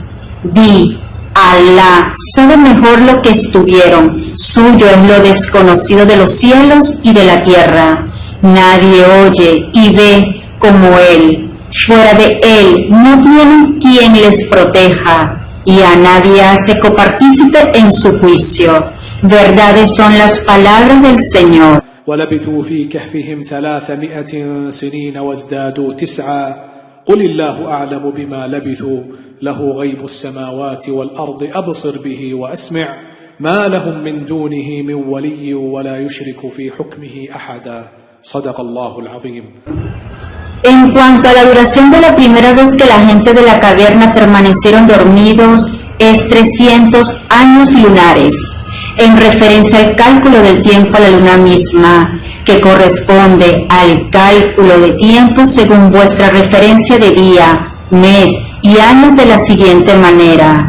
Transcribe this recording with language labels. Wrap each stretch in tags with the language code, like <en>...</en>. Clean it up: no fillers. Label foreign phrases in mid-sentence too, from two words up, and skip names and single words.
<es>Di: Alá sabe mejor lo que estuvieron, suyo es lo desconocido de los cielos y de la tierra. Nadie oye y ve como Él. Fuera de Él no tienen quien les proteja, y a nadie hace copartícipe en su juicio. Verdades son las palabras del Señor.</es> <ar>ولبثوا في كهفهم 300 سنين وازدادوا 9 قل الله أعلم بما لبثوا له غيب السماوات والأرض أبصر به وأسمع ما لهم من دونه من ولي ولا يشرك في حكمه أحدا صدق الله العظيم.</ar> <es>En cuanto a la duración de la primera vez que la gente de la caverna permanecieron dormidos, es 300 años lunares, en referencia al cálculo del tiempo a la luna misma, que corresponde al cálculo de tiempo según vuestra referencia de día, mes y años de la siguiente manera.</es>